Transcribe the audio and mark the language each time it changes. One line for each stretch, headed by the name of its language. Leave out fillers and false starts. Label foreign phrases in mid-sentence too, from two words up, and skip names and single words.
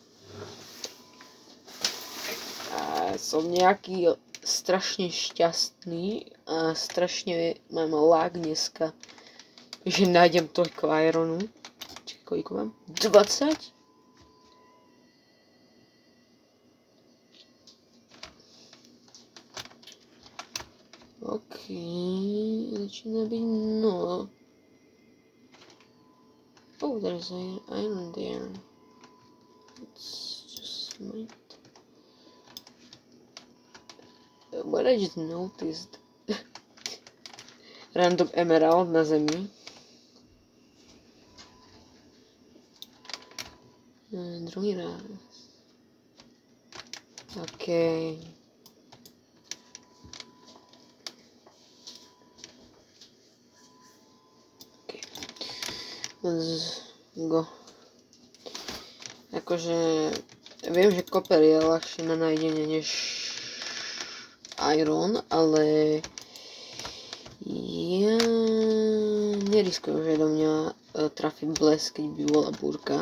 Slovak: A som nejaký strašne šťastný a strašne mám lag dneska, že nájdem toľko ironu. Čiže koľko mám? 20? OK, začína byť no.
English: Oh, there's iron there. Let's just mine. What I just noticed. Random emerald
Slovak: na zemi. Druhý raz.
English: OK. Let's go.
Slovak: Akože viem, že koper je ľahšie na nájdenie než iron, ale ja neriskujem, že do mňa trafí blesk, keď by bola búrka.